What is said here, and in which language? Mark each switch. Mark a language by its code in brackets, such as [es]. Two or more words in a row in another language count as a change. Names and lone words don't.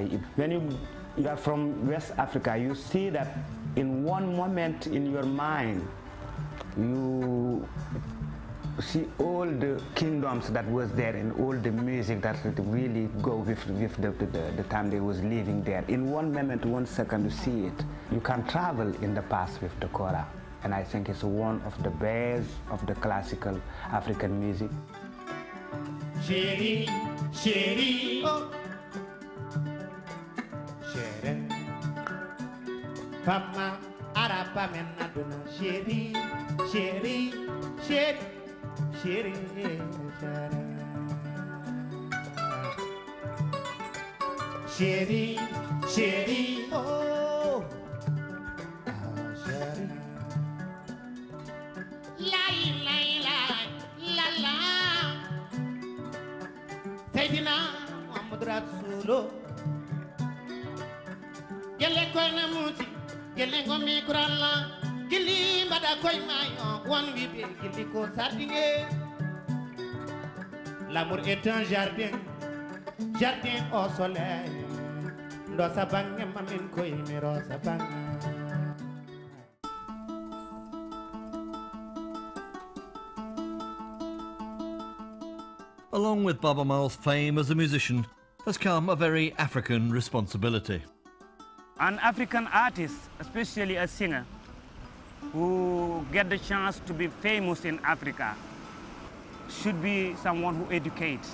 [en] When you are from West Africa, you see that in one moment in your mind, you see all the kingdoms that was there and all the music that really go with the time they was living there. In 1 moment, 1 second to see it. You can travel in the past with the kora. And I think it's one of the best of the classical African music. [fr] Chérie, chérie, oh. Chérie, Pama, Arapa, Menaduna, chérie, chérie, chérie, chérie, chérie, chérie, oh. Chérie. [ar] Sayyidina Muhammad Rasulullah [ff] gele koy na muti gele ngomi kuralla gili mbada koy mayo won wi be gili ko sardingue. [fr] L'amour est un jardin, jardin au soleil. [ff] Ndo sabange mamin koy miro sabange. [en] Along with Baaba Maal's fame as a musician has come a very African responsibility. An African artist, especially a singer, who get the chance to be famous in Africa, should be someone who educates.